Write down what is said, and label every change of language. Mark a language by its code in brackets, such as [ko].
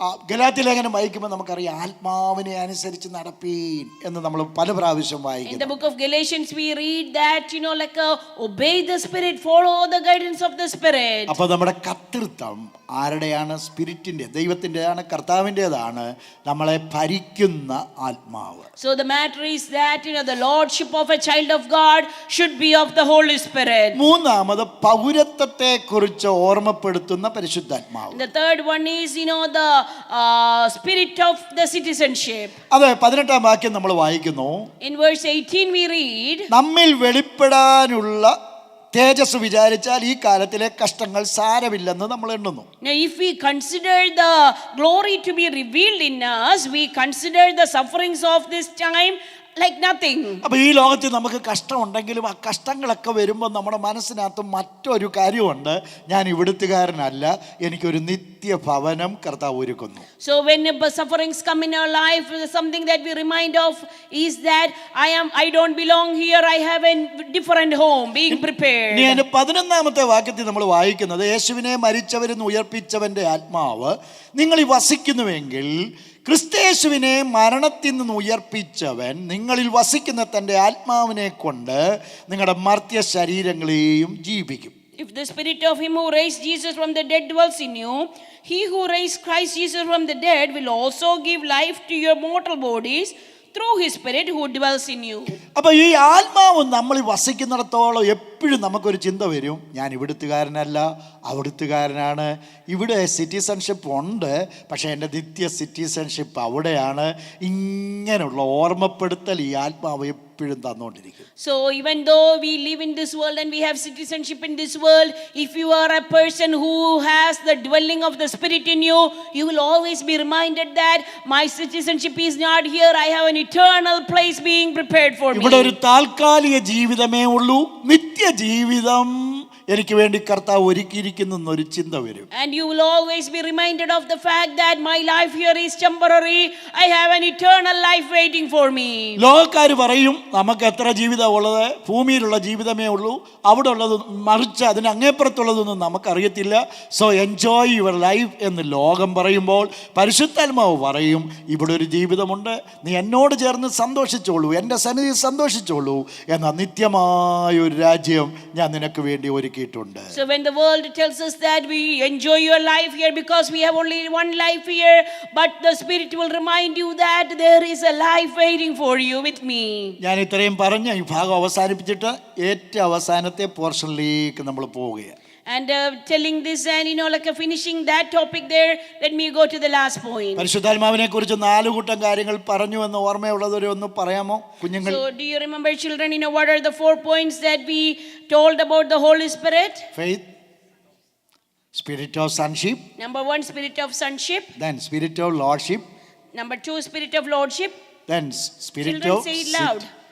[ml] ഗലാത്യ ലേഖനം വായിക്കുമ്പോൾ നമുക്കറിയാം, ആത്മാവിനെ അനുസരിച്ച് നടപ്പീൻ എന്ന് നമ്മൾ പല പ്രാവശ്യം വായിക്കും. [en] In the book of Galatians we read that, like obey the Spirit, follow the guidance of the Spirit. [ml] അപ്പോൾ നമ്മുടെ കർത്തൃത്വം ആരുടെയാണ്? സ്പിരിറ്റിൻ്റെ, ദൈവത്തിൻ്റെതാണ്, കർത്താവിൻ്റെതാണ്, നമ്മളെ ഭരിക്കുന്ന ആത്മാവ്. [en] So the matter is that the lordship of a child of God should be of the Holy Spirit. [ml] മൂന്നാമത് പൗരത്വത്തെ കുറിച്ച് ഓർമ്മപ്പെടുത്തുന്ന പരിശുദ്ധാത്മാവ്. [en] The third one is the spirit of the citizenship. [ml] അതെ, 18-ാം വാക്യം നമ്മൾ വായിക്കുന്നു. [en] In verse 18 we read, [ml] നമ്മിൽ വെളിപ്പെടാനുള്ള തേജസ് വിചാരിച്ചാൽ ഈ കാലത്തിലെ കഷ്ടങ്ങൾ സാരമില്ലെന്ന് നമ്മൾ എണ്ണുന്നു. [en] Now if we consider the glory to be revealed in us, we consider the sufferings of this time like nothing. [ml] അപ്പോൾ ഈ ലോകത്തിൽ നമുക്ക് കഷ്ടമുണ്ടെങ്കിലും ആ കഷ്ടങ്ങളൊക്കെ വരുമ്പോൾ നമ്മുടെ മനസ്സിനകത്ത് മറ്റൊരു കാര്യമുണ്ട്, ഞാൻ ഇവിടുത്തുകാരനല്ല, എനിക്കൊരു നിത്യഭവനം കർത്താവ് ഒരുക്കുന്നു. [en] So when sufferings come in our life, something that we remind of is that I don't belong here, I have a different home being prepared. [ml] ഇനി 11-ാമത്തെ വാക്യത്തിൽ നമ്മൾ വായിക്കുന്നത്, യേശുവിനെ മരിച്ചവരിൽ നിന്ന് ഉയർപ്പിച്ചവന്റെ ആത്മാവ് നിങ്ങളിൽ വസിക്കുന്നുവെങ്കിൽ ക്രിസ്തയേശുവിനെ മരണത്തിൽ നിന്ന് ഉയർപ്പിച്ചവൻ നിങ്ങളിൽ വസിക്കുന്ന തൻ്റെ ആത്മാവിനെ കൊണ്ട് നിങ്ങളുടെ മർത്യ ശരീരങ്ങളെയും ജീവിപ്പിക്കും. [en] If the spirit of him who raised Jesus from the dead dwells in you, he who raised Christ Jesus from the dead will also give life to your mortal bodies through his spirit who dwells in you. [ml] അപ്പോൾ ഈ ആത്മാവ് നമ്മൾ വസിക്കുന്നിടത്തോളം എപ്പോഴും നമുക്കൊരു ചിന്ത വരും, ഞാൻ ഇവിടുത്തുകാരനല്ല, അവിടുത്തുകാരനാണ്. ഇവിടെ സിറ്റിസൺഷിപ്പ് ഉണ്ട്, പക്ഷേ എൻ്റെ നിത്യ സിറ്റിസൺഷിപ്പ് അവിടെയാണ്. ഇങ്ങനെയുള്ള ഓർമ്മപ്പെടുത്തൽ ഈ ആത്മാവ് എപ്പോഴും തന്നുകൊണ്ടിരിക്കും. [en] So even though we live in this world and we have citizenship in this world, if you are a person who has the dwelling of the Spirit in you, you will always be reminded that my citizenship is not here, I have an eternal place being prepared for me. [ml] ഇവിടെ ഒരു താൽക്കാലിക ജീവിതമേ ഉള്ളൂ, നിത്യ ജീവിതം എനിക്ക് വേണ്ടി കർത്താവ് ഒരുക്കിയിരിക്കുന്നൊരു ചിന്ത വരും. [en] And you will always be reminded of the fact that my life here is temporary, I have an eternal life waiting for me. [ml] ലോകക്കാർ പറയും നമുക്ക് എത്ര ജീവിതം ഉള്ളത്, ഭൂമിയിലുള്ള ജീവിതമേ ഉള്ളൂ, അവിടെ ഉള്ളത് മറിച്ച് അതിന് അങ്ങേപ്പുറത്തുള്ളതൊന്നും നമുക്കറിയത്തില്ല. [en] so enjoy your life [ml] എന്ന് ലോകം പറയുമ്പോൾ പരിശുദ്ധാത്മാവ് പറയും, ഇവിടെ ഒരു ജീവിതമുണ്ട്, നീ എന്നോട് ചേർന്ന് സന്തോഷിച്ചോളൂ, എൻ്റെ സന്നിധി സന്തോഷിച്ചോളൂ, എന്ന നിത്യമായ ഒരു രാജ്യം ഞാൻ നിനക്ക് വേണ്ടി ഒരുക്കിയിട്ടുണ്ട്. [en] So when the world tells us that we enjoy your life here because we have only one life here, but the Spirit will remind you that there is a life waiting for you with me. [ml] ഞാൻ ഇത്രയും പറഞ്ഞ ഈ ഭാഗം അവസാനിപ്പിച്ചിട്ട് ഏറ്റവും അവസാനത്തെ പോർഷനിലേക്ക് നമ്മൾ പോവുകയാണ്. [en] And telling this and like finishing that topic there, let me go to the last point. [ml] പരിശുദ്ധാത്മാവിനെ കുറിച്ച് 4 കൂട്ടം കാര്യങ്ങൾ പറഞ്ഞു എന്ന് ഓർമ്മയുള്ളവരെ ഒന്ന് പറയാമോ കുഞ്ഞുങ്ങൾ? [en] So do you remember, children, what are the 4 points that we told about the Holy Spirit? Faith, spirit of sonship, Number 1, spirit of sonship. then spirit of lordship, Number 2, spirit of lordship. then spirit Children, of say it loud.